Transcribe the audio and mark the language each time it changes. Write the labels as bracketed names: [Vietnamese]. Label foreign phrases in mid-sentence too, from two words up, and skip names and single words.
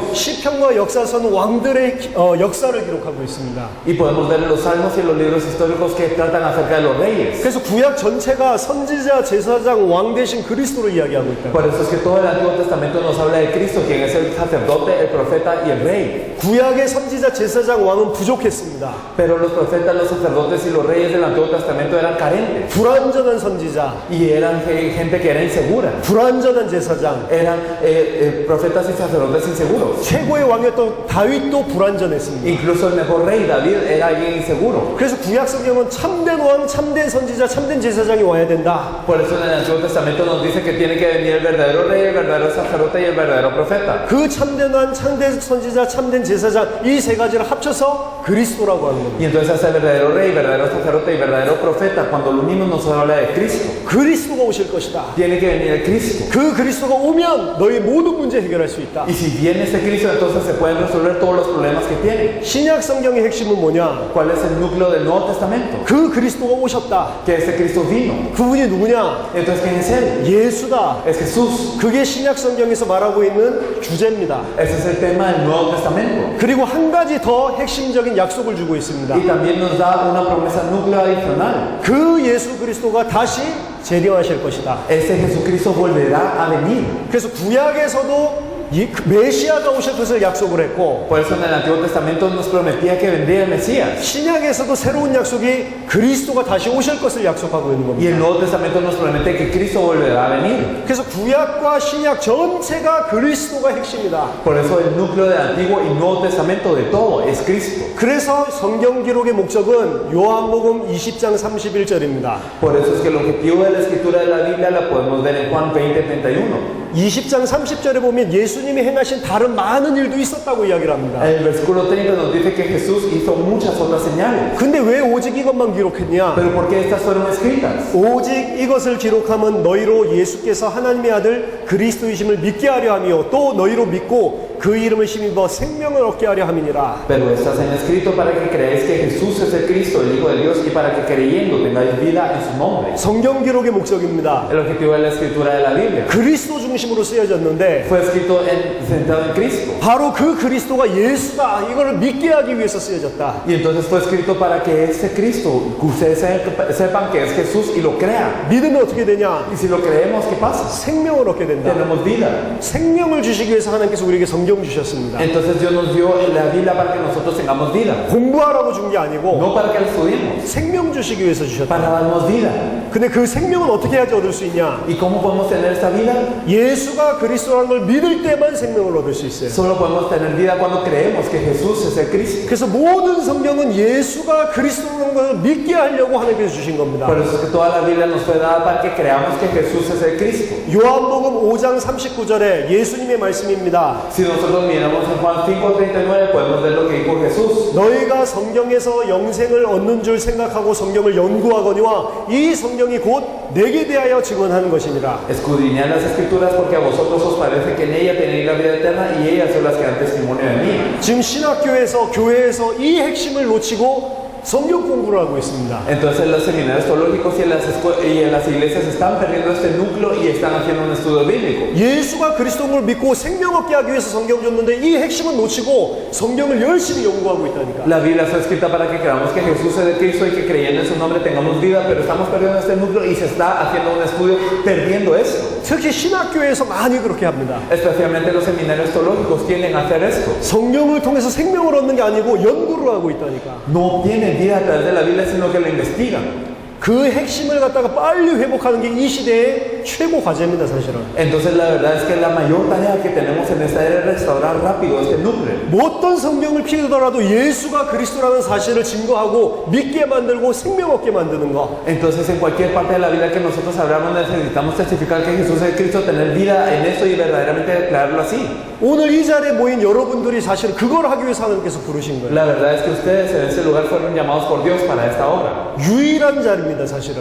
[Korean] 시편과 역사서는 왕들의 역사를 기록하고 있습니다. [Spanish] Y podemos ver en los salmos y los libros históricos que tratan acerca de los reyes. [Korean] 그래서 구약 전체가 선지자, 제사장, 왕 대신 그리스도를 이야기하고 있다. [Spanish] Por eso es que todo el Antiguo Testamento nos habla de Cristo, quien es el sacerdote, el profeta y el rey. [Korean] 구약의 선지자, 제사장, 왕은 부족했습니다. [Spanish] Pero los profetas, los sacerdotes y los reyes del Antiguo Testamento eran carentes. [Korean] 불완전한 선지자, [Spanish] Y eran gente que era insegura. [Korean] 불완전한 제사장, [Spanish] Eran profetas y sacerdotes inseguros. [Korean] 최고의 왕이었던 다윗도 불완전했습니다. [Spanish] Incluso el mejor rey, David, era alguien inseguro. [Korean] 그래서 구약 성경은 참된 왕, 참된 선지자, 참된 제사장이 와야 된다. [Spanish] Por eso en el Antiguo Testamento nos dice que tiene que venir el verdadero rey, el verdadero sacerdote y el verdadero profeta. [Korean] 그 참된 왕, 참된 선지자, 참된 제사장 이 세 가지를 합쳐서 그리스도라고 하는 겁니다. [Spanish] Y entonces hace el verdadero rey, verdadero sacerdote y verdadero profeta. Cuando lo unimos nos habla de Cristo. [Korean] 그리스도가 오실 것이다. [Spanish] Tiene que venir el Cristo. [Korean] 그 그리스도가 오면 너희 모든 문제 해결할 수 있다. [Spanish] Y si viene este Cristo, entonces se pueden resolver todos los problemas que tiene. [Korean] 신약 성경의 핵심은 뭐냐? [Spanish] ¿Cuál es el núcleo del Nuevo Testamento? [Korean] 그 그리스도가 오셨다. [Spanish] Que ese Cristo vino. [Korean] 그분이 누구냐? [Spanish] Entonces, ¿quién es Él? [Korean] 예수다. [Spanish] Es Jesús. [Korean] 그게 신약 성경에서 말하고 있는 주제입니다. [Spanish] Ese es el tema del Nuevo Testamento. [Korean] 그리고 한 가지 더 핵심적인 약속을 주고 있습니다. [Spanish] Y también nos da una promesa núcleo adicional. [Korean] 그 예수 그리스도가 다시 재림하실 것이다. [Spanish] Ese Jesucristo volverá a venir. [Korean] 그래서 구약에서도 이 메시아가 오실 것을 약속을 했고 [Spanish] Por eso en el Antiguo Testamento nos prometía que vendría el Mesías. [Korean] 신약에서도 새로운 약속이 그리스도가 다시 오실 것을 약속하고 있는 [Spanish] Y [Korean] 겁니다. [Spanish] el Nuevo Testamento nos promete que Cristo volverá a venir. [Korean] 그래서 구약과 신약 전체가 그리스도가 핵심이다. [Spanish] Por eso el núcleo del Antiguo y Nuevo Testamento de todo es Cristo. [Korean] 그래서 성경 기록의 목적은 요한복음 20장 31절입니다. [Spanish] Por eso es que el objetivo de la escritura de la Biblia la podemos ver en Juan 20:31. [Korean] 20장 30절에 보면 예수님이 행하신 다른 많은 일도 있었다고 이야기를 합니다. [Spanish] El versículo 30 nos dice que Jesús hizo muchas otras señales. [Korean] 근데 왜 오직 이것만 기록했냐? [Spanish] Pero ¿por qué estas fueron escritas? [Korean] 오직 이것을 기록하면 너희로 예수께서 하나님의 아들 그리스도이심을 믿게 하려 하며 또 너희로 믿고 그 이름을 힘입어 생명을 얻게 하려 함이니라. [Spanish] Pero estas han escrito para que creáis que Jesús es el Cristo, el Hijo de Dios, y para que creyendo tengáis vida en su nombre. [Korean] 성경 기록의 목적입니다. [Spanish] El objetivo de la escritura de la Biblia [Korean] 그리스도 중심으로 쓰여졌는데 [Spanish] fue escrito centrado en Cristo. [Korean] 바로 그 그리스도가 예수다 이거를 믿게 하기 위해서 쓰여졌다. [Spanish] Y entonces fue escrito para que este Cristo, que ustedes sepan que es Jesús y lo crean. [Korean] 믿으면 어떻게 되냐? [Spanish] Y si lo creemos, ¿qué pasa? [Korean] 생명을 얻게 된다. [Spanish] Tenemos vida. [Korean] 생명을 주시기 위해서 하나님께서 우리에게 성경 주셨습니다. [Spanish] Entonces Dios nos dio la Biblia para que nosotros tengamos vida. [Korean] 공부하라고 준 게 아니고 [Spanish] No para que la estudiemos, [Korean] 생명 주시기 위해서 주셨다. [Spanish] para darnos vida. [Korean] 근데 그 생명은 어떻게 해야지 얻을 수 있냐? [Spanish] ¿Y cómo podemos tener esta vida? [Korean] 예수가 그리스도라는 걸 믿을 때만 생명을 얻을 수 있어요. [Spanish] Solo podemos tener vida cuando creemos que Jesús es el Cristo. [Korean] 그래서 모든 성경은 예수가 그리스도라는 걸 믿게 하려고 하나님께서 주신 겁니다. [Spanish] Por eso es que toda la Biblia nos fue dada para que creamos que Jesús es el Cristo. [Korean] 요한복음 5장 39절에 예수님의 말씀입니다. [Spanish] Si nosotros miramos en Juan 5:39 podemos ver lo que dijo Jesús. [Korean] 너희가 성경에서 영생을 얻는 줄 생각하고 성경을 연구하거니와 이 성경이 곧 내게 대하여 증언하는 것이니라. [Spanish] Escudriñad las escrituras porque a vosotros os parece que en ella tenéis la vida eterna y ellas son las que dan testimonio de mí. [Korean] 지금 신학교에서 교회에서 이 핵심을 놓치고 성경 공부를 하고 있습니다. [Spanish] Entonces los seminarios teológicos y en las iglesias están perdiendo este núcleo y están haciendo un estudio bíblico. [Korean] 예수가 그리스도인 걸 믿고 생명 얻게 하기 위해서 성경 줬는데 이 핵심은 놓치고 성경을 열심히 연구하고 있다니까. [Spanish] La Biblia fue escrita para que creamos que Jesús es el Cristo y que creyendo en su nombre tengamos vida, pero estamos perdiendo este núcleo y se está haciendo un estudio perdiendo esto. [Korean] 특히 신학교에서 많이 그렇게 합니다. [Spanish] Especialmente los seminarios teológicos tienden a hacer esto. [Korean] 성경을 통해서 생명을 얻는 게 아니고 연구를 하고 있다니까. [Spanish] No obtienen vida a través de la Biblia, sino que la investigan. [Korean] 그 핵심을 갖다가 빨리 회복하는 게 이 시대의 최고 과제입니다, 사실은. [Spanish] Entonces la verdad es que la mayor tarea que tenemos en esta era es restaurar rápido este núcleo. [Korean] 어떤 성경을 피우더라도 예수가 그리스도라는 사실을 증거하고 믿게 만들고 생명 얻게 만드는 거. [Spanish] Entonces en cualquier parte de la Biblia que nosotros hablamos necesitamos testificar que Jesús es Cristo, tener vida en esto y verdaderamente declararlo así. [Korean] 오늘 이 자리에 모인 여러분들이 사실 그걸 하기 위해서 하나님께서 부르신 거예요. [Spanish] La verdad es que ustedes en este lugar fueron llamados por Dios para esta obra. [Korean] 유일한 자리입니다, 사실은.